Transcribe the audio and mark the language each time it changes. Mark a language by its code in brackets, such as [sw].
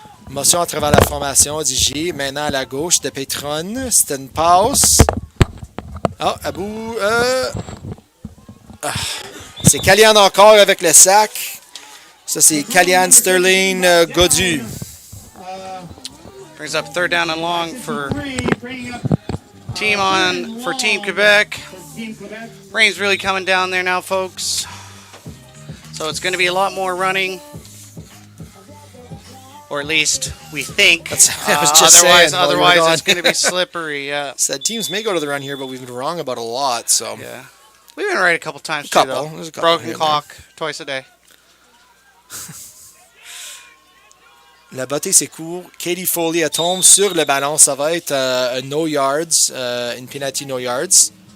[fr] Motion à travers la formation, Odigé. Maintenant à la gauche de Petron. C'était une passe. Ah, à bout. C'est Kalian encore avec le sac. Ça, c'est Kalian Sterling Godu. [en] Brings up third down and long for Team Quebec. Rain's really coming down there now, folks. So it's going to be a lot more running. Or at least we think. I was just saying. Otherwise it's going to be slippery. Yeah. Said teams may go to the run here, but we've been wrong about a lot. So yeah, we've been right a couple times. There's a couple. Broken clock twice a day. [fr] La bottée, c'est court. Katie Foley, elle tombe sur le ballon. Ça va être no yards, une penalty no yards.